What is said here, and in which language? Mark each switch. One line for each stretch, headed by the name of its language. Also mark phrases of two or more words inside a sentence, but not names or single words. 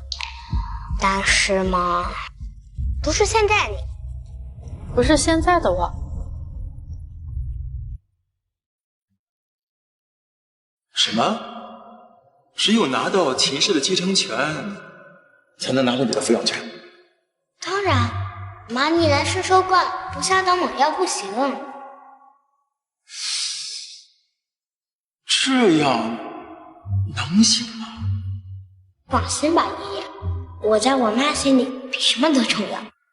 Chinese: 但是嘛，不是現在你，不是現在的我。什麼？只有拿到秦氏的繼承權，才能拿到你的撫養權？當然，媽逆來順受慣，不下刀猛藥不行。這樣能行嗎？放心吧，爺爺，我在我媽心裡比什麼都重要。